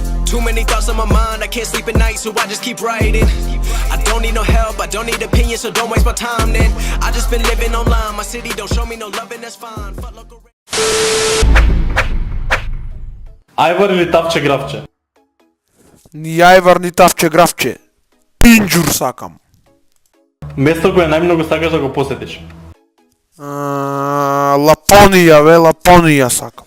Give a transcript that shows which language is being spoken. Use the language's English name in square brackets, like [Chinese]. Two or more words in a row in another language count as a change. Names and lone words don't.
[English] Too many thoughts on my mind, I can't sleep at night, so I just keep writing. I don't need no help, I don't need opinions, so don't waste my time then. I just been living online, my city don't show me no love and that's fine. Fuck local. [Macedonian] Айвар или Тавче Гравче? Ни Ајвар, ни Тавче Гравче. Пинџур сакам. Место кое најмногу сакаш да го посетиш? Лапонија, бе, Лапонија сакам.